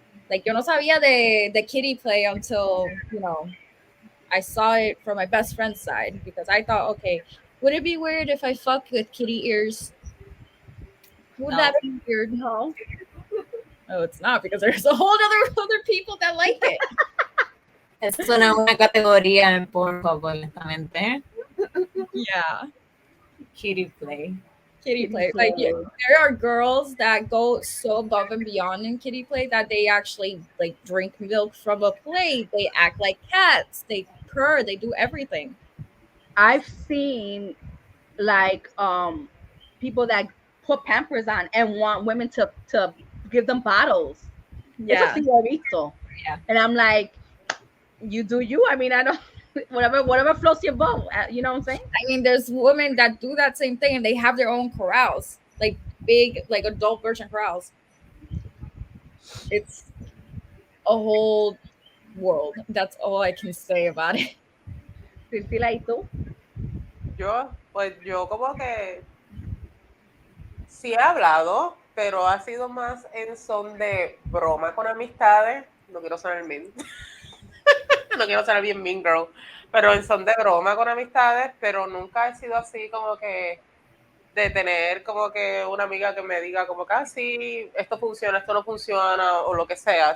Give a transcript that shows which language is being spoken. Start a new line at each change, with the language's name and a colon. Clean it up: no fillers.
English: Like
Spanish: yo no sabía de
English: kitty play until, you know, I saw it from my best friend's side, because I thought, okay, would it be weird if I fuck with kitty ears? Would No. that be weird? No. No, it's not, because there's a whole other people that like it.
Spanish: Eso no es una categoría en Pornhub, honestamente.
English: Yeah. Kitty play. Kitty play. Like there are girls that go so above and beyond in kitty play that they actually like drink milk from a plate. They act like cats. They purr. They do everything. I've seen like people that put Pampers on and want women to give them bottles. Yeah.
Spanish: Eso sí lo he visto.
English: Yeah. And I'm like, you do you. I mean, I don't. Whatever floats your boat. You know what I'm saying? I mean, there's women that do that same thing, and they have their own corrals, like big, like adult version corrals. It's a whole world. That's all I can say about it.
Spanish: Priscila, ¿y tú? Pues yo como que sí he hablado, pero ha sido más en son de broma con amistades. No quiero sonar mean. No quiero ser bien mean girl, pero en son de broma con amistades, pero nunca he sido así como que de tener como que una amiga que me diga como que sí, esto funciona, esto no funciona, o lo que sea.